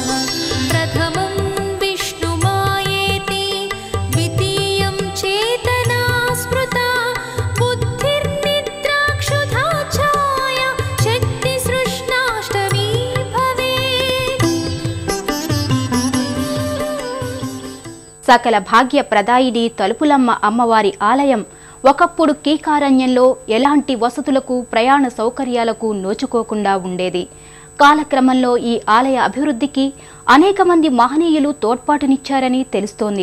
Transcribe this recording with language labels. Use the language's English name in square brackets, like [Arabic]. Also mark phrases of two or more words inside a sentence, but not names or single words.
[Sanskrit] प्रथमं विष्णुमायेति द्वितीयं चेतना स्मृता बुद्धिर्निद्राक्षुधा छाया शक्तिसृष्णाष्टमी भवेत्। [Telugu] సకల భాగ్య ప్రదాయిని తలుపులమ్మ అమ్మవారి ఆలయం ఒకప్పుడు కీకారణ్యంలో ఎలాంటి వసతులకు ప్రయాణ సౌకర్యాలకు నోచుకోకుండా ఉండేది. కాలక్రమంలో ఈ ఆలయ అభివృద్ధికి అనేక మంది మహనీయులు తోడ్పాటునిచ్చారని తెలుస్తోంది.